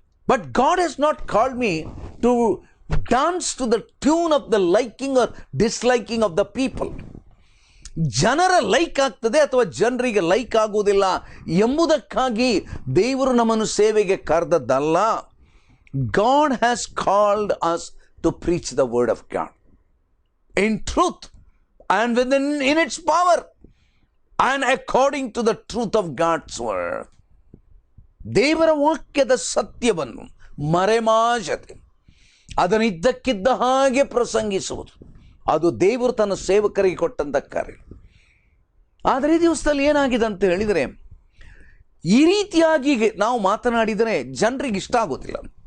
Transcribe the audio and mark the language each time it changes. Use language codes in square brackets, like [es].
[en] But God has not called me to dance to the tune of the liking or disliking of the people. [kn] ಜನರ like ಆಗ್ತದೆ ಅಥವಾ ಜನರಿಗೆ like ಆಗುವುದಿಲ್ಲ ಎಂಬುದಕ್ಕಾಗಿ ದೇವರು ನಮ್ಮನ್ನು ಸೇವೆಗೆ ಕರೆದದ್ದಲ್ಲ. [en] God has called us to preach the word of God in truth and within in its power and according to the truth of God's word. [kn] ದೇವರ ವಾಕ್ಯದ ಸತ್ಯವನ್ನು ಮರೆಮಾಚದೆ ಅದನ್ನು ಇದ್ದಕ್ಕಿದ್ದ ಹಾಗೆ ಪ್ರಸಂಗಿಸುವುದು, ಅದು ದೇವರು ತನ್ನ ಸೇವಕರಿಗೆ ಕೊಟ್ಟಂಥ ಕಾರ್ಯ. ಆದರೆ ಈ ದಿವಸದಲ್ಲಿ ಏನಾಗಿದೆ ಅಂತ ಹೇಳಿದರೆ, ಈ ರೀತಿಯಾಗಿ ನಾವು ಮಾತನಾಡಿದರೆ ಜನರಿಗೆ ಇಷ್ಟ ಆಗೋದಿಲ್ಲ.